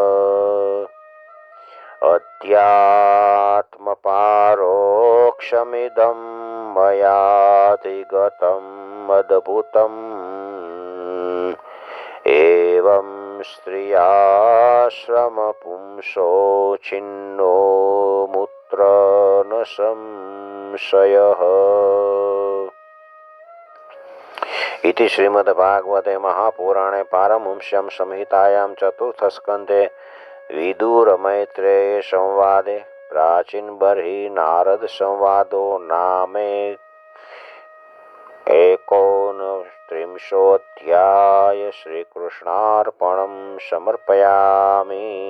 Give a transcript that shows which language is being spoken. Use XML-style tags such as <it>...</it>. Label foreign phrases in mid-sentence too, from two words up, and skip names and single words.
<sa>અધ્યાત્મ પારોક્ષમિદં મયાધિગતમ અદ્ભુતમ એવં સ્ત્રિયાશ્રમ પુંસો છિન્નો મૂત્ર ન સંશયઃ. इति श्रीमद्भागवते महापुराणे पारमहंस्यां संहितायां चतुर्थस्कन्धे विदुरमैत्रेय संवादे प्राचीन बर्हि नारद संवादो नामे 39 श्रीकृष्णार्पणं समर्पयामि.</sa>